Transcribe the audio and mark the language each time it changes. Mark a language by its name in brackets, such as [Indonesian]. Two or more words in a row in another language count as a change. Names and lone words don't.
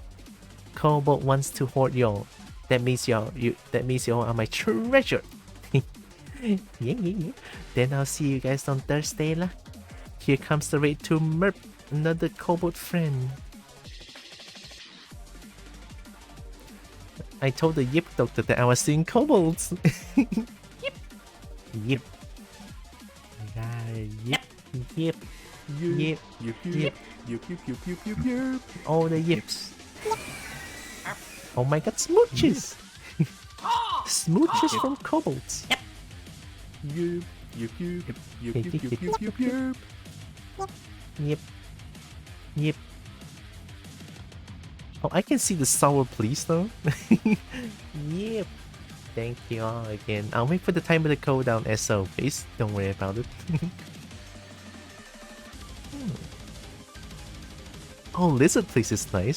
[English] Kobo wants to hoard y'all. That means y'all are my treasure. Yeah. Then I'll see you guys on Thursday lah. Here comes the raid to Merp, another kobold friend. I told the Yip doctor that I was seeing kobolds. Yip. Yip. Yip. Yip. Yip. Yip. Yip. All the yips. Oh my god, smooches! Smooches from kobolds. Yip. Yip. Yip. Yip. Yip. Yip. Yip. Yip. Yip. Yip. Oh, I can see the sour please though. Yep. Thank you all again. I'll wait for the time of the cooldown as always. Don't worry about it. Oh, lizard please is nice.